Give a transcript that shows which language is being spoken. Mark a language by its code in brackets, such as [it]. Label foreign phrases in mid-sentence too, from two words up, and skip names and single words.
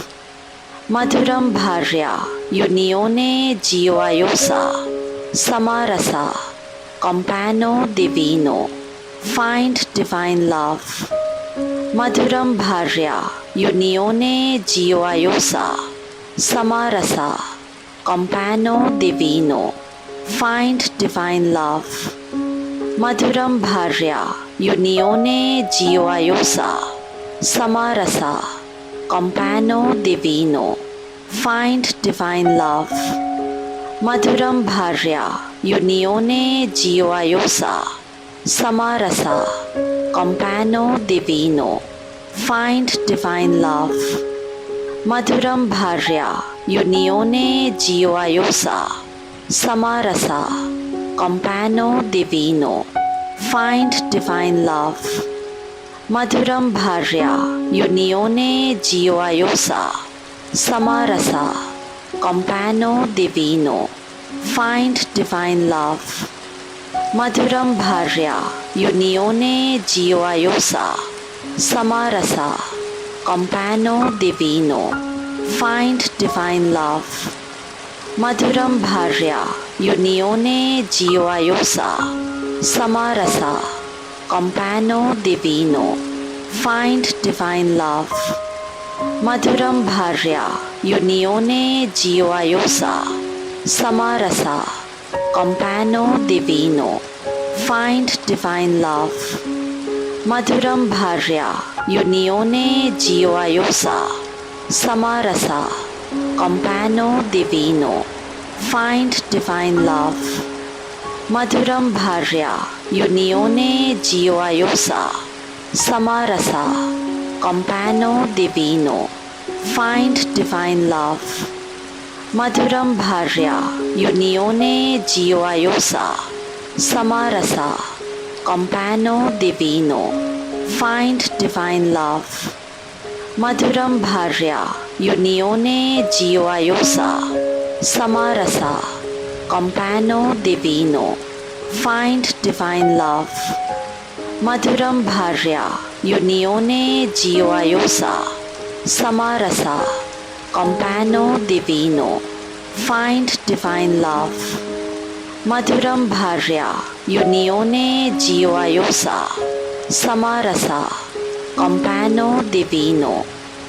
[sa] Madhuram Bharya, [it] Unione Gioiosa, Samarasa, Compano Divino, [en] find divine love. [sa] Madhuram Bharya, [it] Unione Gioiosa, Samarasa, Compano Divino, [en] find divine love. [sa] Madhuram Bharya, [it] unione gioiosa, samarasa, compano divino, [en] find divine love. [sa] Madhuram bharya, [it] unione gioiosa, samarasa, compano divino, [en] find divine love. [sa] Madhuram bharya, [it] unione gioiosa, samarasa, compano divino, [en] find divine love. [sa] Madhuram bharya, [it] unione gioiosa, samarasa, compano divino, [en] find divine love. [sa] Madhuram bharya, [it] unione gioiosa, samarasa, compano divino, [en] find divine love. [sa] Madhuram bharya, [it] unione gioiosa, samarasa, compano divino, [en] find divine love. [sa] Madhuram bharya, [it] unione gioiosa, samarasa, compano divino, [en] find divine love. [sa] Madhuram bharya, [it] unione gioiosa, samarasa, compano divino, [en] find divine love. [sa] Madhuram bharya, [it] unione gioiosa, samarasa, compano divino, [en] find divine love. [sa] Madhuram bharya, [it] unione gioiosa, samarasa, compano divino, [en] find divine love. [sa] Madhuram bharya, [it] unione gioiosa, samarasa, compano divino, [en] find divine love. [sa] Madhuram bharya, [it] unione gioiosa, samarasa, compano divino, [en] find divine love. [sa] Madhuram bharya, [it] unione gioiosa, samarasa, compano divino,